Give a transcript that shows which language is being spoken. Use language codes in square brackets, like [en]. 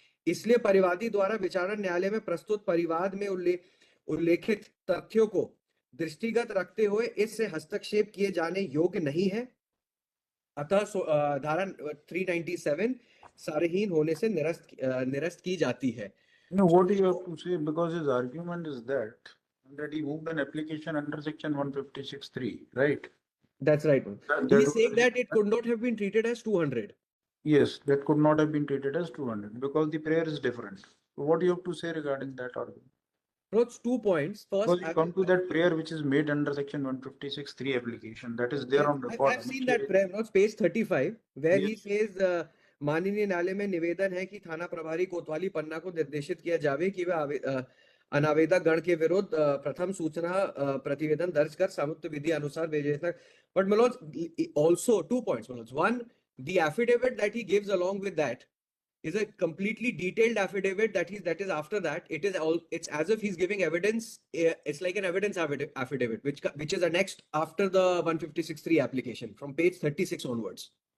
[hi] इसलिए परिवादी द्वारा विचारण न्यायालय में प्रस्तुत परिवाद में उल्लेखित तथ्यों को दृष्टिगत रखते हुए इससे हस्तक्षेप किए जाने योग्य नहीं है। अतः धारा 397 सारहीन होने से निरस्त की जाती है। [en] No, what do you have to say? Because his argument is that he moved an application under section 156(3), right? That's right. He is saying that it could not have been treated as 200. Yes, that could not have been treated as 200 because the prayer is different. So what do you have to say regarding that argument? Notes 2 points. First, Because you come to that prayer which is made under section 156(3) application, that is there on record. I've seen that prayer, notes page 35, where he Yes. [hi] says, माननीय न्यायालय में निवेदन है कि थाना प्रभारी कोतवाली पन्ना को निर्देशित किया जावे कि वह अनावेदक गण के विरुद्ध प्रथम सूचना प्रतिवेदन दर्ज कर संयुक्त विधि अनुसार भेजे तक. [en] But Manoj, also 2 points, Manoj. One, the affidavit that he gives along with that is a completely detailed affidavit that is after that. It's as if he's giving evidence. It's like an evidence affidavit, which is annexed after the 156(3) application from page 36 onwards.